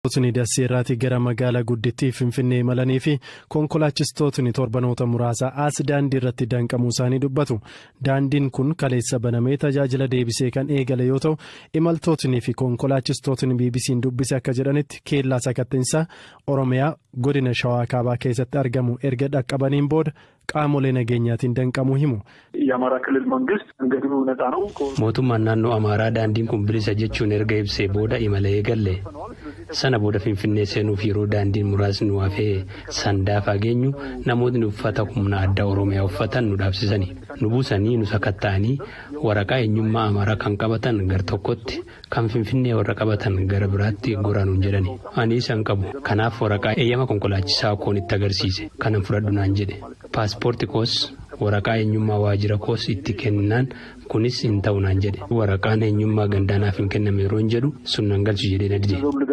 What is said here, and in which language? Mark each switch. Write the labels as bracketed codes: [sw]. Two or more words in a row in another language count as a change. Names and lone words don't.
[om] Toni Daseeraati gara magaalaa guddittii Finfinnee malanii fi konkolaachistootni torbanoota muraasa as daandii irratti danqamuu isaanii dubbatu. Daandiin kun kaleessa banamee tajaajila deebisee kan eegale yoo ta'u, imaltootni fi konkolaachistootni BBC'n dubbise akka jedhanitti keellaa sakattinsaa Oromiyaa godina Shawaa Kaabaa keessatti argamu erga dhaqqabaniin booda qaamolee nageenyaatiin danqamuu himu. [am] የአማራ ክልል መንግስት እንግዲህ ነፃ ነው [om] mootummaan naannoo Amaaraa daandiin kun bilisa jechuun erga ibsee booda imala eegalle sana booda Finfinnee seenuuf yeroo daandiin muraasni waafee sandaafaa geenyu namootni uffata humna addaa Oromiyaa uffatan nu dhaabsisanii nu buusanii nu sakatta'anii waraqaa eenyummaa Amaaraa kan qabatan gar tokkotti kan Finfinnee warra qabatan gara biraatti goraanuun jedhani ani isaan qabu kanaaf waraqaa eeyyama konkolaachisaa koon itti agarsiise kanan fudhadhu naan jedhe paaspoortii koos waraqaa eenyummaa waajjira koos itti kennan kunis hin ta'u naan jedhe waraqaan eenyummaa gandaanaaf hin kenname yeroo hin jedhu sunnan galchu jedhee na dide.